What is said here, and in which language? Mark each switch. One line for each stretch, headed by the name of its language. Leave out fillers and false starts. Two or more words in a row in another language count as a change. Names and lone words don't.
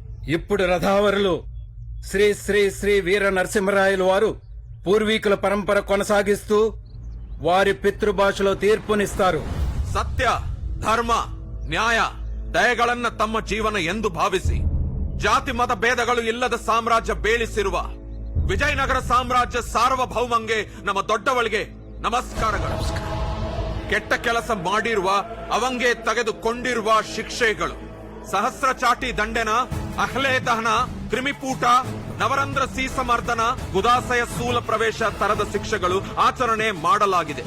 Telugu: ఇప్పుడు రథావరులు శ్రీ శ్రీ శ్రీ వీర నరసింహరాయలు వారు పూర్వీకుల పరంపర కొనసాగిస్తూ వారి పితೃಭಾಷೆలో ತೀರ್ಪುನಿస్తారు.
Kannada: ಸತ್ಯ, ಧರ್ಮ, ನ್ಯಾಯ, ದಯೆಗಳನ್ನ ತಮ್ಮ ಜೀವನ ಎಂದು ಭಾವಿಸಿ ಜಾತಿ ಮತ ಭೇದಗಳು ಇಲ್ಲದ ಸಾಮ್ರಾಜ್ಯ ಬೇಳಿಸಿರುವ ವಿಜಯನಗರ ಸಾಮ್ರಾಜ್ಯ ಸಾರ್ವಭೌಮಂಗೆ ನಮ್ಮ ದೊಡ್ಡವಳಿಗೆ ನಮಸ್ಕಾರಗಳು. ಕೆಟ್ಟ ಕೆಲಸ ಮಾಡಿರುವ ಅವಂಗೆ ತೆಗೆದುಕೊಂಡಿರುವ ಶಿಕ್ಷೆಗಳು ಸಹಸ್ರ ಚಾಟಿ ದಂಡೆನ, ಅಹ್ಲೆ ದಹನ, ಕ್ರಿಮಿಪೂಟ, ನವರಂಧ್ರ ಸೀಸಮರ್ದನ, ಗುದಾಸಯ ಸ್ಥೂಲ ಪ್ರವೇಶ ತರದ ಶಿಕ್ಷೆಗಳು ಆಚರಣೆ ಮಾಡಲಾಗಿದೆ.